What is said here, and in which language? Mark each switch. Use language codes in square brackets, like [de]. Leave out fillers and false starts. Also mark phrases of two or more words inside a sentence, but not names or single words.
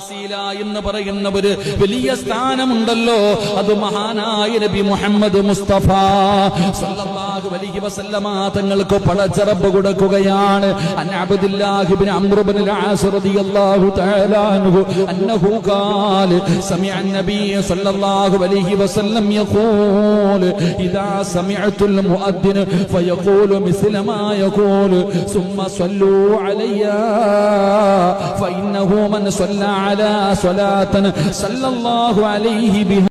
[ml] വസീല എന്ന് പറയുന്ന ഒരു വലിയ സ്ഥാനമുണ്ടല്ലോ, അത് മഹാനായ നബി മുഹമ്മദ് മുസ്തഫ [ar] صلى الله عليه وسلم [ml] തങ്ങൾക്ക് പടച്ചറബ് കൊടുക്കുകയാണ്. [ar] عن عبد الله بن عمرو بن العاص رضي الله تعالى عنه أنه قال سمع النبي صلى الله عليه وسلم يقول إذا سمعت المؤذن فيقول مثل ما يقول ثم صلوا علي فإنه من صلى على صلاة صلى الله عليه بها